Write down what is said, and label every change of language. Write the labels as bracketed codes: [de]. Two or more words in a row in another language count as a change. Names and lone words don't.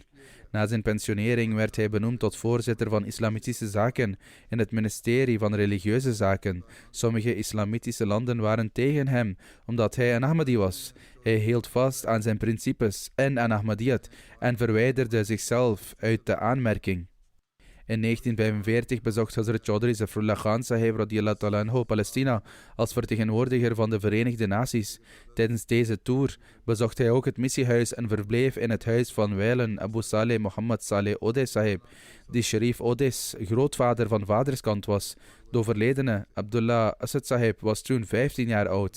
[nl] Na zijn pensionering werd hij benoemd tot voorzitter van islamitische zaken in het ministerie van religieuze zaken. Sommige islamitische landen waren tegen hem, omdat hij een Ahmadi was. Hij hield vast aan zijn principes en aan Ahmadiyyat en verwijderde zichzelf uit de aanmerking. In 1945 bezocht Hazrat Chaudhry Zafrullah Khan Sahib [ar] رضي الله تعالى عنه [nl] Palestina als vertegenwoordiger van de Verenigde Naties. Tijdens deze tour bezocht hij ook het missiehuis en verbleef in het huis van wijlen Abu Saleh Muhammad Saleh Odeh Sahib, die Sharif Odeh's grootvader van vaderskant was. De overledene Abdullah Asad Sahib was toen 15 jaar oud.